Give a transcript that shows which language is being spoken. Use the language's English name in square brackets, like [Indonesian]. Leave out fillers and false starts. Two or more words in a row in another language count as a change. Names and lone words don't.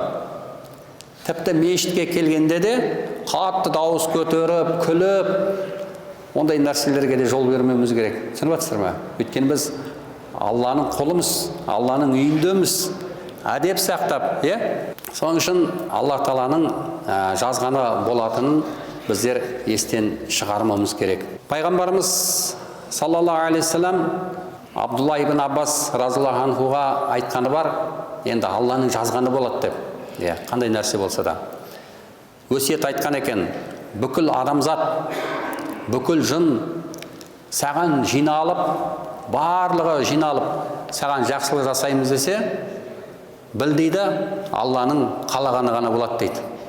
[Kazakh] Тіпті мешітке келгенде де қатты дауыс көтеріп, күліп, ондай нәрселерге де жол бермеуіміз керек. Түсініп жатсыздар ма? Өйткені біз Алланың құлымыз, Алланың үйіндеміз, әдеп сақтап, соның үшін Алла Тағаланың жазғаны болатынын біздер естен шығармауымыз керек. Пайғамбарымыз [Arabic] صلى الله عليه وسلم [Kazakh] Абдулла ибн Аббас [Arabic] رضي الله عنه [Kazakh] айтқаны бар, енді Алланың жазғаны болады деп. Қандай нәрсе болса да. Өсиет айтқан екен, бүкіл адамзат, бүкіл жын саған жиналып, барлығы жиналып, саған жақсылық жасаймыз десе, біл дейді, Алланың қалағаны ғана болады дейді.